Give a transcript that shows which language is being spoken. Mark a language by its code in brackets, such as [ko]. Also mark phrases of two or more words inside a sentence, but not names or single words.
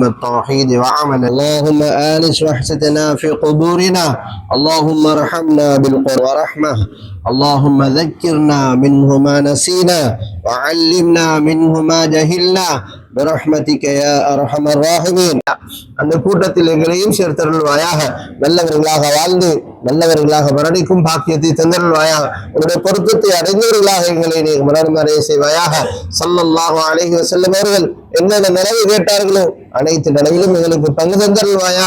[ar] بالتوحيد وعمل اللهم آنس وحشتنا في قبورنا اللهم ارحمنا بالقرآن ورحمة اللهم ذكرنا منه ما نسينا وعلمنا منه ما جهلنا برحمتك يا أرحم الراحمين. [ta] அந்த கூட்டத்தில் எங்களையும் சேர்த்தருள்வாயாக. நல்லவர்களாக வாழ்ந்து நல்லவர்களாக மரணிக்கும் பாக்கியத்தை தந்தருள்வாயாக. உங்களுடைய பொருத்தத்தை அடைந்தவர்களாக எங்களை நீ மரணமடைய செய்வாயாக. [ar] صلى الله عليه وسلم [ta] அவர்கள் என்னென்ன நினைவு கேட்டார்களோ அனைத்து நினைவிலும் எங்களுக்கு பங்கு தந்தருள்வாயாக.